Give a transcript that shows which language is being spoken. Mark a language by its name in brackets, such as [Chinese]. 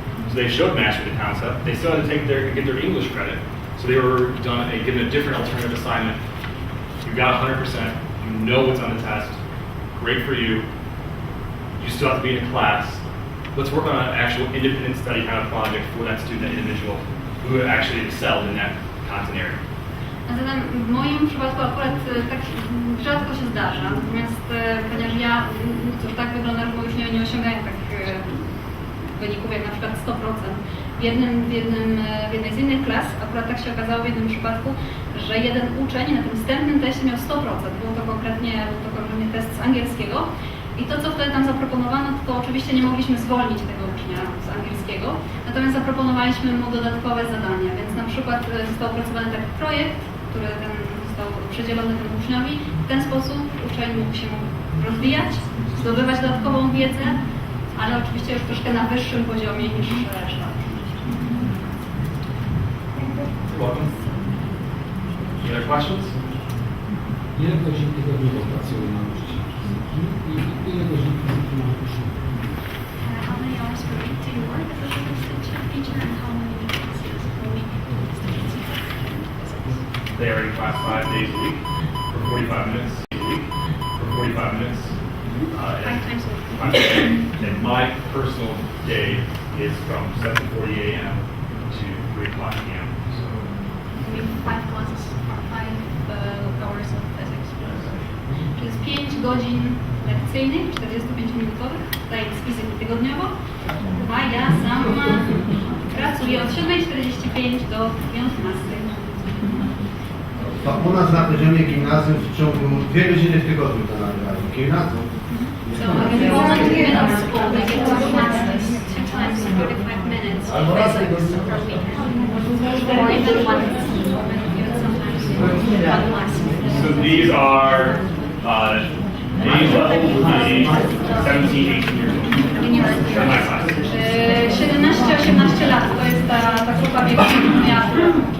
[English] So they showed mastery the concept, they still had to get their English credit, so they were given a different alternative assignment. You got 100%, you know what's on the test, great for you, you still have to be in a class. Let's work on an actual independent study kind of project for that student, that individual who actually excelled in that content area. [Polish] A zatem w moim przypadku akurat tak rzadko się zdarza, natomiast ponieważ ja, cóż, tak wygląda, że moi uczniowie nie osiągają takich wyników jak na przykład 100%. W jednej z innych klas akurat tak się okazało w jednym przypadku, że jeden uczeń na tym wstępnym teście miał 100%. Był to konkretnie test z angielskiego. I to, co wtedy tam zaproponowano, to oczywiście nie mogliśmy zwolnić tego ucznia z angielskiego, natomiast zaproponowaliśmy mu dodatkowe zadania, więc na przykład został opracowany taki projekt, który został przydzielony temu uczniowi. W ten sposób uczeń mógł się rozwijać, zdobywać dodatkową wiedzę, ale oczywiście już troszkę na wyższym poziomie niż reszta. [English] Any other questions? [Polish] Ile godzin tygodniowo pracują nauczyciele fizyki i ile godzin fizyki ma uczniów? [English] How many hours per week do you work as a physics teacher and how many classes per week do students have physics? They are in class 5 days a week for 45 minutes a week for 45 minutes. 5 times a week. And my personal day is from 7:40 a.m. to 3 o'clock p.m. So, We have 5 classes or 5 hours of physics. [Polish] Czyli jest 5 godzin lekcyjnych, 45-minutowych, tutaj z fizyki tygodniowo, a ja sama pracuję od 7:45 do 15:00. To u nas na poziomie gimnazjum w ciągu 2 godziny w tygodniu to nagrywają. Gimnazjum. [English] So in middle school, they get 2 classes, 2 times 45 minutes of physics per week. Or even even sometimes 1 class. so these are age level would be 17, 18 years old. In my class. [Polish] 17-18 lat to jest ta grupa wieku, pomiaru.